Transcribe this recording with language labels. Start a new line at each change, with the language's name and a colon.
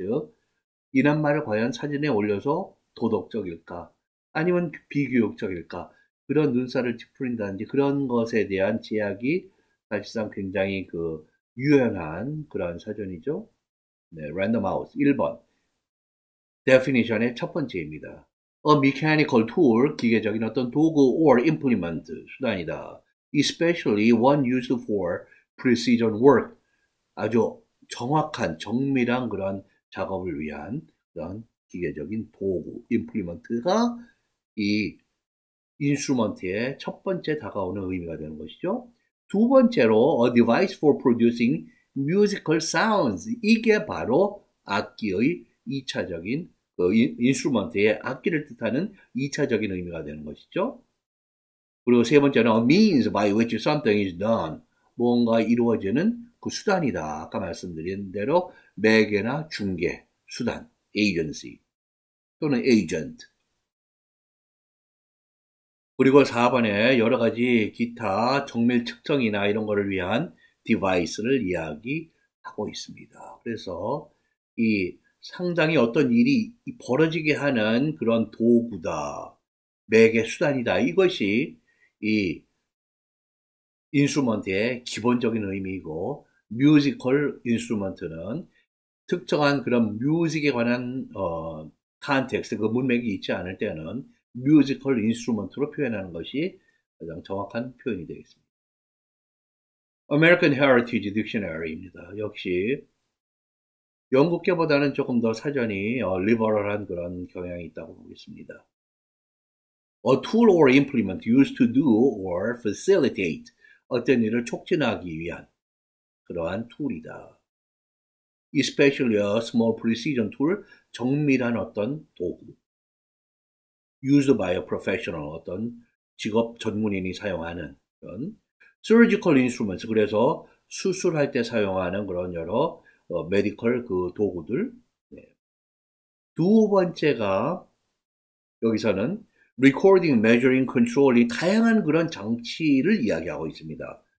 Korean: 즉, 이 낱말을 과연 사전에 올려서 도덕적일까? 아니면 비교육적일까? 그런 눈살을 찌푸린다든지 그런 것에 대한 제약이 사실상 굉장히 그 유연한 그런 사전이죠. 네, 랜덤 하우스 1번. definition의 첫 번째입니다.
English: A mechanical tool,
Korean: 기계적인 어떤 도구
English: or implement,
Korean: 수단이다.
English: especially one used for precision work,
Korean: 아주 정확한, 정밀한 그런 작업을 위한 그런 기계적인 도구, 임플리먼트가 이 인스트루먼트의 첫 번째 다가오는 의미가 되는 것이죠. 두 번째로
English: a device for producing musical sounds.
Korean: 이게 바로 악기의 2차적인 인스트루먼트의 악기를 뜻하는 2차적인 의미가 되는 것이죠. 그리고 세 번째는
English: a means by which something is done.
Korean: 뭔가 이루어지는 그 수단이다. 아까 말씀드린 대로 매개나 중개, 수단, agency 또는 agent. 그리고 4번에 여러 가지 기타 정밀 측정이나 이런 거를 위한 디바이스를 이야기하고 있습니다. 그래서 이 상당히 어떤 일이 벌어지게 하는 그런 도구다, 매개 수단이다. 이것이 이 인스트루먼트의 기본적인 의미이고, 뮤지컬 인스트루먼트는 특정한 그런 뮤직에 관한 컨텍스트, 그 문맥이 있지 않을 때는 뮤지컬 인스트루먼트로 표현하는 것이 가장 정확한 표현이 되겠습니다.
English: American Heritage Dictionary입니다.
Korean: 역시 영국계보다는 조금 더 사전이 리버럴한 그런 경향이 있다고 보겠습니다.
English: A tool or implement used to do or facilitate.
Korean: 어떤 일을 촉진하기 위한 그러한 툴이다.
English: Especially a small precision tool,
Korean: 정밀한 어떤 도구.
English: Used by a professional,
Korean: 어떤 직업 전문인이 사용하는 그런
English: surgical instruments,
Korean: 그래서 수술할 때 사용하는 그런 여러 메디컬 그 도구들. 네. 두 번째가 여기서는 recording, measuring, control이 다양한 그런 장치를 이야기하고 있습니다.